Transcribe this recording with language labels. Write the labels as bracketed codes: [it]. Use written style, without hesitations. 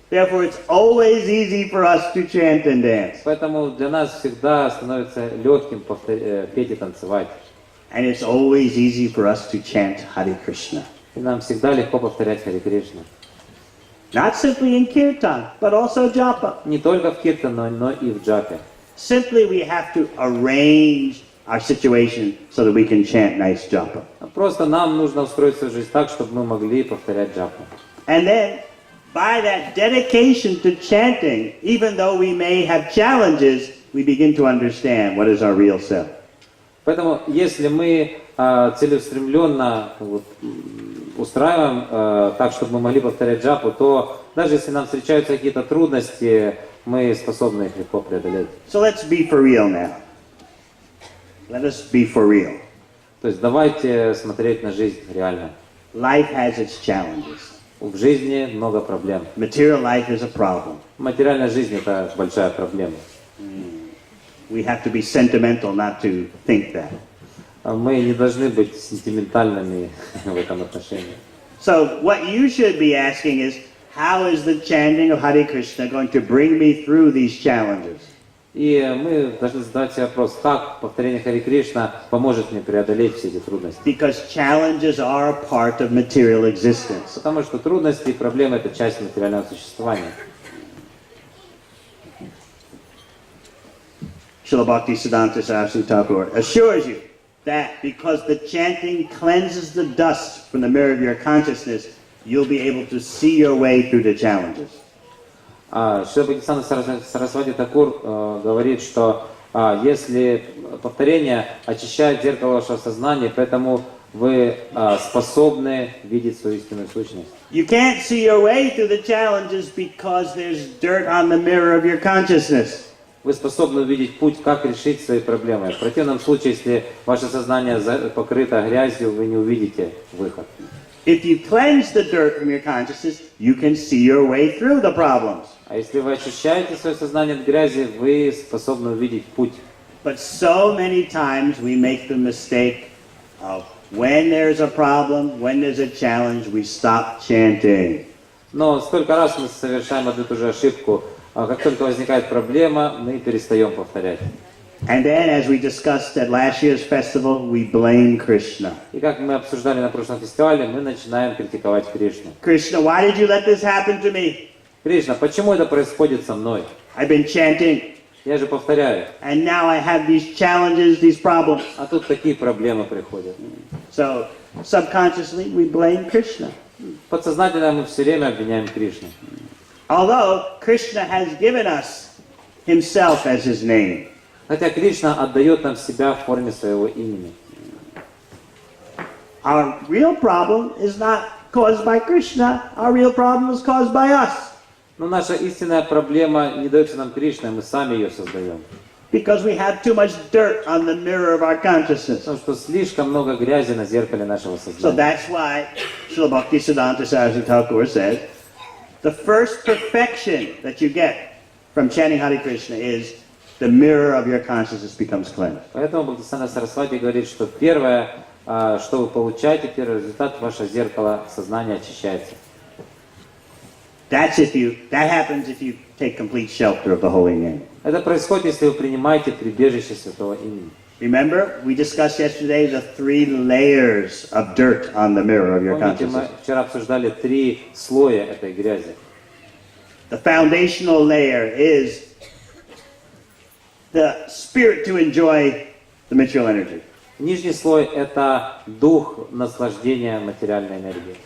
[en] Therefore, it's always easy for us to chant and dance. [ru] Поэтому для нас всегда становится легким петь и танцевать. [en] And it's always easy for us to chant Hare Krishna. [ru] И нам всегда легко повторять Харе Кришна. [en] Not simply in kirtan, but also japa. [ru] Не только в киртан, но и в джапе. [en] Simply we have to arrange our situation so that we can chant nice japa. [ru] Просто нам нужно устроить свою жизнь так, чтобы мы могли повторять джапу. [en] And then, by that dedication to chanting, even though we may have challenges, we begin to understand what is our real self. [ru] Поэтому, если мы целеустремленно устраиваем так, чтобы мы могли повторять джапу, то даже если нам встречаются какие-то трудности, мы способны их легко преодолеть. [en] So let's be for real now. Let us be for real. [ru] То есть давайте смотреть на жизнь реально. [en] Life has its challenges. [ru] В жизни много проблем. [en] Material life is a problem. [ru] Материальная жизнь — это большая проблема. [en] We have to be sentimental not to think that. [ru] Мы не должны быть сентиментальными в этом отношении. [en] So what you should be asking is, how is the chanting of Hare Krishna going to bring me through these challenges? [ru] И мы должны задать себе вопрос, как повторение Харе Кришна поможет мне преодолеть все эти трудности. [en] Because challenges are a part of material existence. [ru] Потому что трудности и проблемы — это часть материального существования. [en] Srila Bhaktivinoda Swami Prabhupады assures you that because the chanting cleanses the dust from the mirror of your consciousness, you'll be able to see your way through the challenges. [ru] Шрила Бхактивиданта Сарасвати Такур говорит, что если повторение очищает зеркало вашего сознания, поэтому вы способны видеть свою истинную сущность. [en] You can't see your way through the challenges because there's dirt on the mirror of your consciousness. [ru] Вы способны увидеть путь, как решить свои проблемы. В противном случае, если ваше сознание покрыто грязью, вы не увидите выход. [en] If you cleanse the dirt from your consciousness, you can see your way through the problems. [ru] А если вы очищаете свое сознание от грязи, вы способны увидеть путь. [en] But so many times we make the mistake of when there's a problem, when there's a challenge, we stop chanting. [ru] Но сколько раз мы совершаем одну и ту же ошибку. Как только возникает проблема, мы перестаем повторять. [en] And then, as we discussed at last year's festival, we blame Krishna. [ru] И как мы обсуждали на прошлом фестивале, мы начинаем критиковать Кришну. [en] Krishna, why did you let this happen to me? [ru] Кришна, почему это происходит со мной? [en] I've been chanting, [ru] Я же повторяю. [en] and now I have these challenges, these problems. [ru] А тут такие проблемы приходят. [en] So, subconsciously, we blame Krishna. [ru] Подсознательно мы все время обвиняем Кришну. [en] Although Krishna has given us himself as his name. [ru] Хотя Кришна отдает нам себя в форме своего имени. [en] Our real problem is not caused by Krishna. Our real problem is caused by us. [ru] Но наша истинная проблема не дается нам Кришной, мы сами ее создаем. [en] Because we have too much dirt on the mirror of our consciousness. [ru] Потому что слишком много грязи на зеркале нашего [en] So [ru] сознания. [en] that's why Srila Bhaktivinoda Swami Thakur says, the first perfection that you get from chanting Hare Krishna is the mirror of your consciousness becomes cleansed. [ru] Поэтому Бхактивиданта Сарасвати говорит, что первое, что вы получаете, первый результат, ваше зеркало сознания очищается. [en] That happens if you take complete shelter of the holy name. [ru] Это происходит, если вы принимаете прибежище святого имени. [en] Remember, we discussed yesterday the 3 layers of dirt on the mirror of your [ru] Помните, мы [en] consciousness. [ru] вчера обсуждали 3 слоя этой грязи. [en] The foundational layer is the spirit to enjoy the material energy. [ru] Нижний слой – это дух наслаждения материальной энергией.